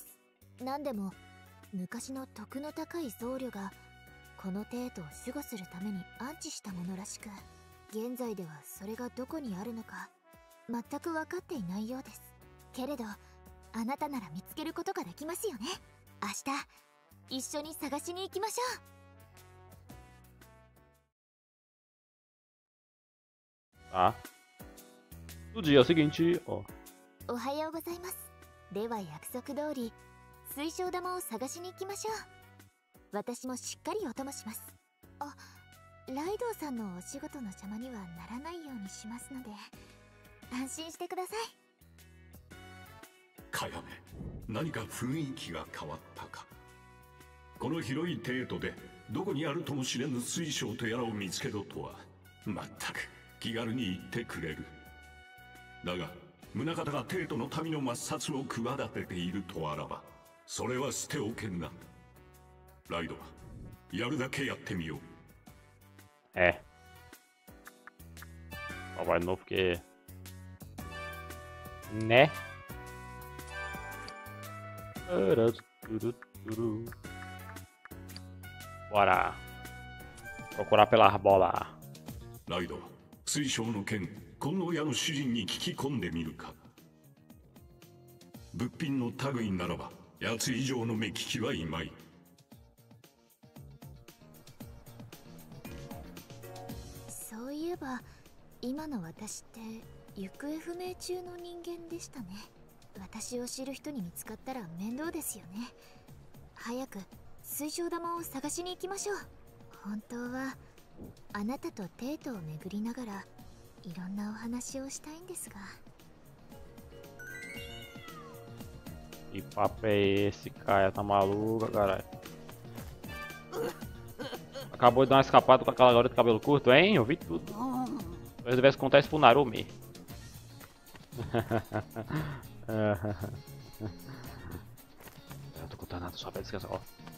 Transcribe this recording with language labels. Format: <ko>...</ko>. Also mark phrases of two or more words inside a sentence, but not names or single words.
<ja>何でも昔の徳の高い僧侶がこの帝都を守護するために安置したものらしく、現在ではそれがどこにあるのか全く分かっていないようです。けれどあなたなら見つけることができますよね。明日一緒に探しに行きましょう。</ja> <pt>Tá. No dia seguinte, ó.</pt> <ja>おはようございます。では約束通り水晶玉を探しに行きましょう。私もしっかりお供します。あ、ライドウさんのお仕事の邪魔にはならないようにしますので安心してください。かやめ、何か雰囲気が変わったか。この広い帝都でどこにあるとも知れぬ水晶とやらを見つけろとは全く気軽に言ってくれる。だが宗方が帝都の民の抹殺を企てているとあらばそれは捨ておけんな。ライド、やるだけやってみよう。</ja> <pt>É. Só vai de novo porque... Né? Bora. Procurar pela bola.</pt> <ja>ライド、水晶の件、金の屋の主人に聞き込んでみるか。物品の類ならば奴以上の目利きはいまい。そういえば今の私って行方不明中の人間でしたね。私を知る人に見つかったら面倒ですよね。早く水晶玉を探しに行きましょう。本当はあなたと帝都を巡りながらいろんなお話をしたいんですが。</ja> <pt>Que papo é esse, cara? Tá maluca, caralho? Acabou de dar uma escapada com aquela garota de cabelo curto, hein? Eu vi tudo. Se eu tivesse contar isso pro Narumi. Eu não tô contando nada, só pra descansar, ó.</pt>